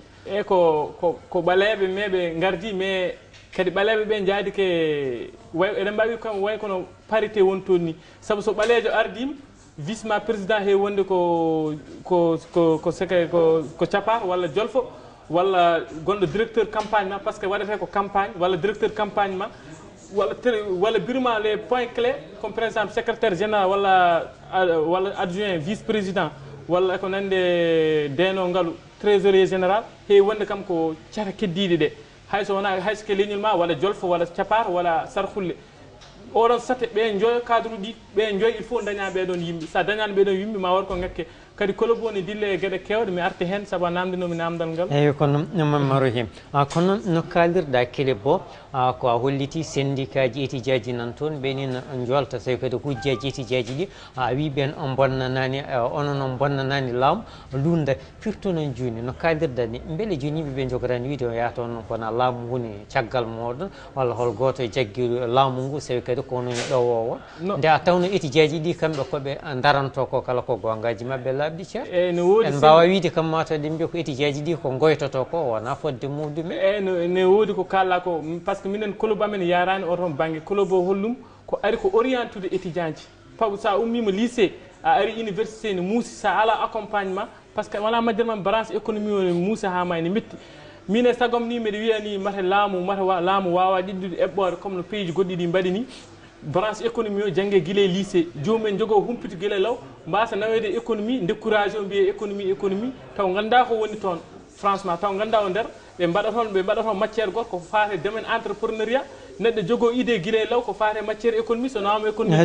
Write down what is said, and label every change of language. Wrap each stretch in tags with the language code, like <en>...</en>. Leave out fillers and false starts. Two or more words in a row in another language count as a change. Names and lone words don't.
<ff>e ko ɓaleɓe meɓe gardi mais kadi ɓaleɓe ɓe jaadi ke eɗen mbawi kam way kono parité woni toon ni saabu so ɓalejo ardima vice ma président he wonde ko capar walla jolfo walla gonɗo</ff> <fr>directeur campagne</fr> <ff>ma</ff> <fr>par ce que</fr> <ff>waɗete ko campagne walla</ff> <fr>directeur campagne</fr> <ff>ma walla birma</ff> <fr>les points clés comme par exemple secrétaire général</fr> <ff>walla</ff> <fr>adjoint vice président</fr> <ff>walla ko nande deno ngaalu</ff> <fr>trésorier général</fr> <ff>heewi wonde kam ko cata keddiɗe ɗe hayso wona hayso ke leñol ma walla jolfo walla capar walla sarhulle oɗon sate ɓe joyo cadre uɗi ɓe joyi</ff> <fr>il faut</fr> <ff>daña ɓeɗon yimɓe sa dañani ɓeɗon yimɓe ma waɗa ko ngakke kadi club o ne dille e gueɗe kewɗe mi arti hen saabu a namdinomi namdal ngal eyyi kono Mamadou Him kono no kalirɗa kele bo ko a holliti syndicat ji étudiant ji nan toon ɓeni no jolta tawi kadi hujjaji étudiant ji ɗi a wi ɓen bonnanani onon on bonnanani laamu lunda firto noon joni no kalirɗa ni beele joni yimɓeɓe jogorani wiide o yahata on kono laamu ngu ni caggal moɗon walla hol goto jaggi laamu ngu tawi kadi kono ɗowowo nde a tawno étudiant ji ɗi kamɓe koɓe daranto ko kala ko gongaji mabɓe labɗi ceer en mbawa wiide kam matade mbiya ko étudiant ji ɗi ko goytoto ko wona fodde muɗumen ne woodi ko kalla ko</ff> <fr>par ce que</fr> <ff>minen club amen yarani oton banggue club o hollum ko ari ko orientude étudiant ji paw sa ummima lycée a ari université ne muusi sa ala</ff> <fr>accompagnement par ce que</fr> <ff>wona majjere mam</ff> <fr>branche économie</fr> <ff>o ne muusi ha ma ne metti min e sagom ni mbiɗa wiyani mata laamu wawa ɗiɗɗude eɓɓore comme no pays ji goɗɗi ɗi mbaɗi ni</ff> <fr>branche économie</fr> <ff>o jangge guila e lycée jomumen jogo humpito guila law mbasa nawede</ff> <fr>économie découragé</fr> <ff>o mbiye économie taw ganda ko woni toon franchement taw ganda o nder ɓe mbaɗa toon matiére goto ko fate</ff> <fr>domaine entrepreneuriat</fr> <ff>neɗɗo jogo idée guila e law ko fate</ff> <fr>matiére économie</fr> <ff>so nawama économie</ff>